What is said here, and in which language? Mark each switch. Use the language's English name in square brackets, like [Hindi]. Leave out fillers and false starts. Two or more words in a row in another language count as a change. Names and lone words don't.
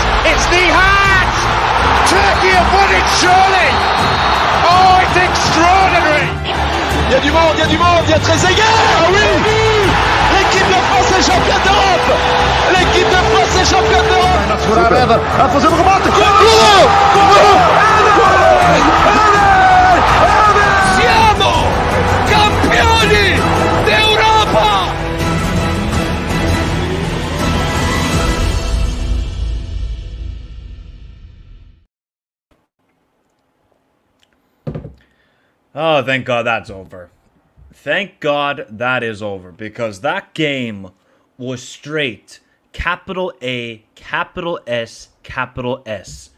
[English] It's the hat! Turkey have won it, surely! Oh, it's extraordinary! [French] Il y a du monde, il y a Trezeguet. Ah oui! L'équipe de France est championne d'Europe! L'équipe de France est championne d'Europe! [Portuguese] A fazer o remate! [Italian] Siamo campioni d'Europa! [English] Oh, thank God that's over. Thank God that is over, because that game was straight capital A, capital S, capital S.